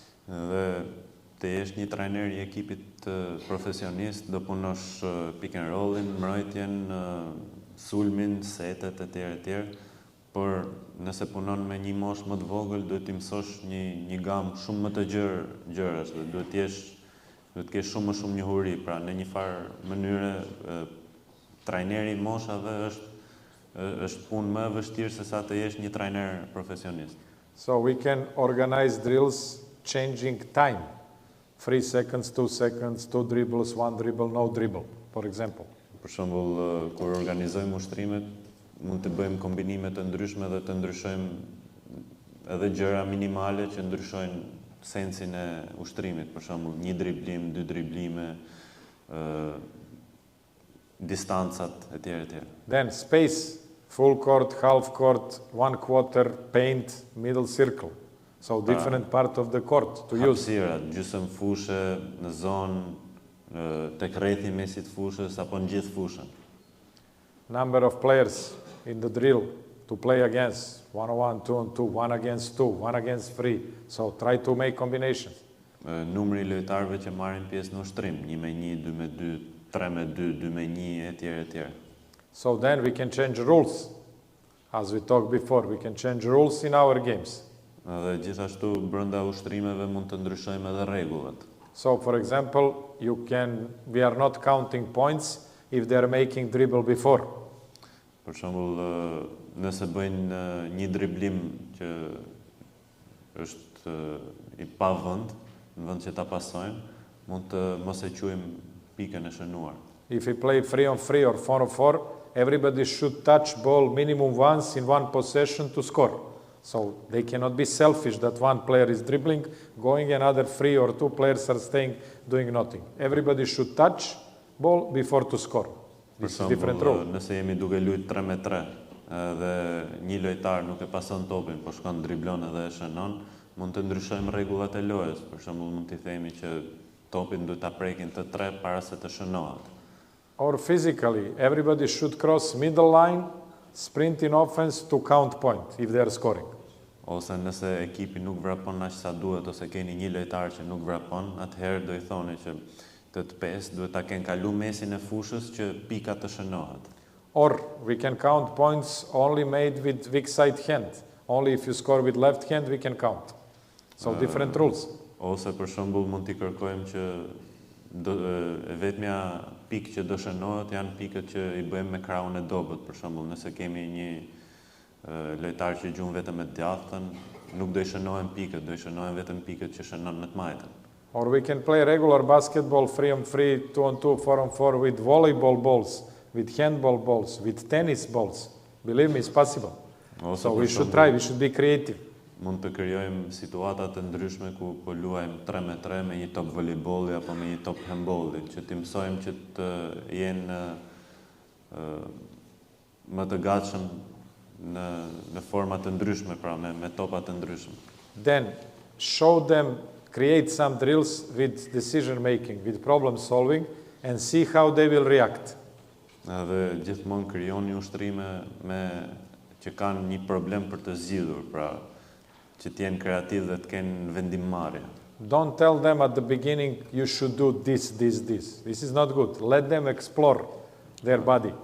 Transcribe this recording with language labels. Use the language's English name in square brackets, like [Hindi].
[Albanian] Dhe të jesh një trajner i ekipit profesionist, do punosh pick and rollin, mbrojtjen, sulmin, setet etj. Por nëse punon me një moshë më të vogël, duhet të mësosh një gamë shumë më të gjerë gjërash, dhe duhet të kesh shumë më shumë njohuri. Pra në një farë mënyre trajneri i moshave është punë më e vështirë se sa të jesh një trajner profesionist. [English] So we can organize drills changing time. 3 seconds, 2 seconds, 2 dribbles, 1 dribble, no dribble, for example. [Albanian] Për shembull, kur organizojmë ushtrimet, mund të bëjmë kombinime të ndryshme dhe të ndryshojmë edhe gjëra minimale që ndryshojnë sensin e ushtrimit. Për shembull, 1 driblim, 2 driblime, distancat etj. [English] Then space, full court, half court, 1 quarter, paint, middle circle. So different part of the court to use. [Albanian] Hapësirat, gjysmë fushë, në zonë, tek rrethi mesit fushës apo në gjithë fushën. [English] Number of players in the drill to play against, 1-on-1, 2-on-2, 1 against 2, 1 against 3. So try to make combinations. [Albanian] Numri i lojtarëve që marrin pjesë në ushtrim, 1 me 1, 2 me 2, 3 me 2, 2 me 1 etj. [English] So then we can change rules. As we talked before, we can change rules in our games. [Albanian] Dhe gjithashtu brenda ushtrimeve mund të ndryshojmë edhe rregullat. [English] So for example, we are not counting points if they are making dribble before. [Albanian] Për shembull, nëse bëjnë një driblim që është i pa vend, në vend që ta pasojnë, mund të mos e quajmë pikën e shënuar. [English] If we play 3-on-3 or 4-on-4, everybody should touch ball minimum once in one possession to score. So they cannot be selfish that one player is dribbling, going, another 3 or 2 players are staying, doing nothing. Everybody should touch ball before to score. This is different rule. [Albanian] Nëse jemi duke luajtur 3 me 3 dhe një lojtar nuk e pason topin, por shkon driblon edhe e shënon, mund të ndryshojmë rregullat e lojës. Për shembull, mund t'i themi që topin duhet ta prekin të 3 para se të shënohet. [English] Or physically, everybody should cross middle line, sprint in offense to count point if they are scoring. [Albanian] Ose nëse ekipi nuk vrapon aq sa duhet ose keni një lojtar që nuk vrapon, atëherë do I thoni që të 5 duhet ta kenë kalu mesin e fushës që pika të shënohet. [English] Or we can count points only made with weak side hand. Only if you score with left hand, we can count. So different rules. [Albanian] Ose për shembull mund t'i kërkojmë që e vetmja pikë që do shënohet janë pikët që i bëjmë me krahun e dobët, për shembull, nëse kemi një lojtar që gjuan vetëm me djathtën, nuk do i shënohen pikët, do i shënohen vetëm pikët që shënon në të majtën. [English] Or we can play regular basketball 3-on-3, 2-on-2, 4-on-4 with volleyball balls, with handball balls, with tennis balls. Believe me, it's possible. So we should try, we should be creative. [Albanian] Mund të krijojmë situata të ndryshme ku po luajmë 3-3 me një top voleybolli apo me një top handbolli, që t'i mësojmë që të jenë më të gatshëm në forma të ndryshme, pra me topa të ndryshme. [English] Then show them, create some drills with decision making, with problem solving, and see how they will react. [Albanian] Edhe gjithmonë krijoni ushtrime që kanë një problem për të zgjidhur, pra që t'jenë kreativ dhe t'kenë vendimmarrje. [English] Don't tell them at the beginning you should do this. This is not good. Let them explore their body.